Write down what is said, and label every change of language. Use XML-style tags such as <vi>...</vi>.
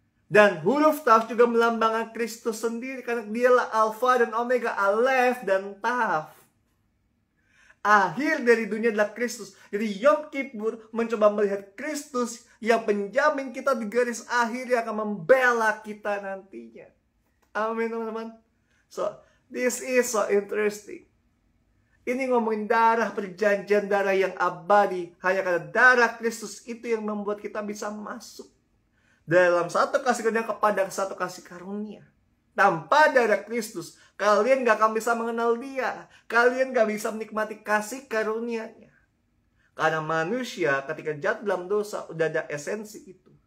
<id>Dan huruf taf juga melambangkan Kristus sendiri, karena dialah Alfa dan Omega, Alef dan Taf. Akhir dari dunia adalah Kristus. Jadi Yom Kippur mencoba melihat Kristus yang penjamin kita di garis akhir yang akan membela kita nantinya. Amin teman-teman.</id> <en>So, this is so interesting.</en> <id>Ini ngomongin darah perjanjian, darah yang abadi. Hanya karena darah Kristus itu yang membuat kita bisa masuk dalam satu kasih karunia kepada satu kasih karunia. Tanpa darah Kristus, kalian gak akan bisa mengenal dia. Kalian gak bisa menikmati kasih karunia-Nya. Karena manusia ketika jatuh dalam dosa, udah ada esensi itu.</id>